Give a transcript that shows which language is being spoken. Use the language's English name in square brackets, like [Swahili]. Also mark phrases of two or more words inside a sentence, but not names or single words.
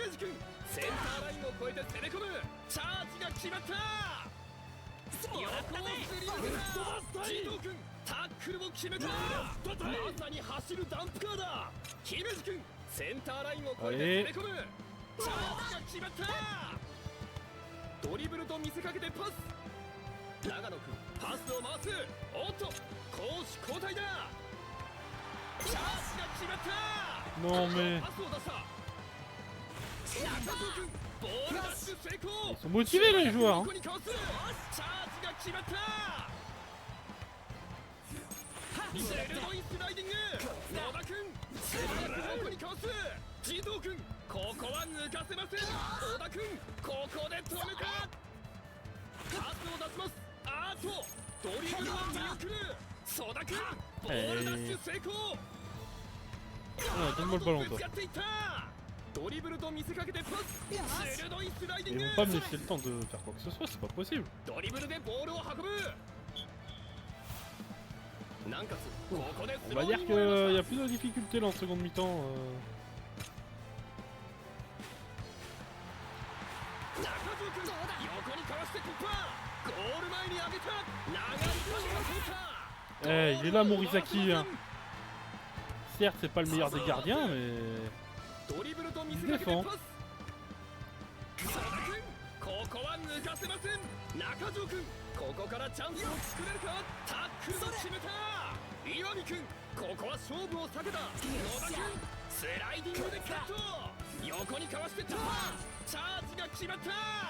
[Japanese] 路君センターラインを越えて攻め込むチャージが決まった横をすり抜けた児童君タックルを決めたまさに走るダンプカーだ姫路君センターラインを越えて攻め込むチャージが決まったドリブルと見せかけてパス長野君パスを回すおっと攻守交代だチャージが決まった [French] Non mais... [Japanese] パスを出した中藤君ボールダッシュ成功 [French] Ils sont motivés les joueurs, hein. [Japanese] 横にかわすチャージが決まった鋭いスライディング野田君素早く横にかわす児童君ここは抜かせません小田君ここで止めたパスを出しますあーとドリブルを見送るソダ君ボールダッシュ成功 [French] Ah, donne-moi le ballon, toi. [Japanese] ドリブルと見せかけてパス鋭いスライディン [French] Ils [Japanese] グ [French] vont pas me laisser le temps de faire quoi que ce soit, c'est pas possible. [Japanese] ドリブルでボールを運ぶなんかここで [French] On va dire qu'il y a plus de difficultés là en seconde mi-temps. [Japanese] 中条君横にかわして突破ゴール前に上げた長いパスが通った [French] Eh, il est là Morizaki. Hein. Certes, c'est pas le meilleur des gardiens, mais [Japanese] ドリブルと見せ [French] il [Japanese] かけて [French] défend. [Japanese] パスソダ君ここは抜かせません中条君ここからチャンスを作れるかタックルを決めた岩見君ここは勝負を避けた野田君スライディングでカット横にかわして突破チャージが決まった